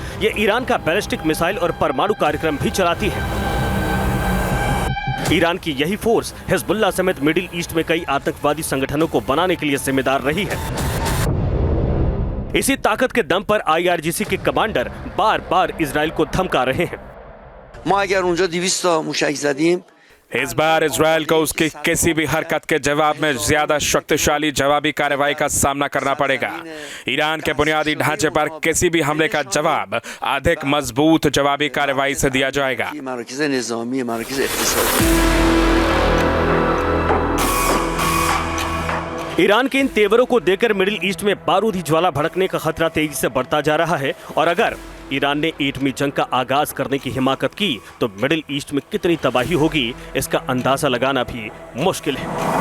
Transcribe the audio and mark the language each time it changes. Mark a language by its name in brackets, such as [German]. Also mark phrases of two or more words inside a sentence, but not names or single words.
[Hindi] ये ईरान का [English] ballistic missile [Hindi] और परमाणु कार्यक्रम भी चलाती है। ईरान की यही फोर्स हिजबुल्लाह समेत मिडिल ईस्ट में कई आतंकवादी संगठनों को बनाने के लिए जिम्मेदार रही है। इसी ताकत के दम पर आईआरजीसी के कमांडर बार बार इजराइल को धमका रहे हैं। [Persian] ما اگر اونجا 200 تا موشک زدیم [Hindi] इस बार इजराइल को उसकी किसी भी हरकत के जवाब में ज्यादा शक्तिशाली जवाबी कार्रवाई का सामना करना पड़ेगा। ईरान के बुनियादी ढांचे पर किसी भी हमले का जवाब अधिक मजबूत जवाबी कार्रवाई से दिया जाएगा। [Persian] مراکز نظامی مراکز اقتصادی [Hindi] ईरान के इन तेवरों को देखकर मिडिल ईस्ट में बारूदी ज्वाला भड़कने का खतरा तेजी से बढ़ता जा रहा है और अगर ईरान ने एटमी जंग का आगाज करने की हिमाकत की तो मिडिल ईस्ट में कितनी तबाही होगी इसका अंदाजा लगाना भी मुश्किल है।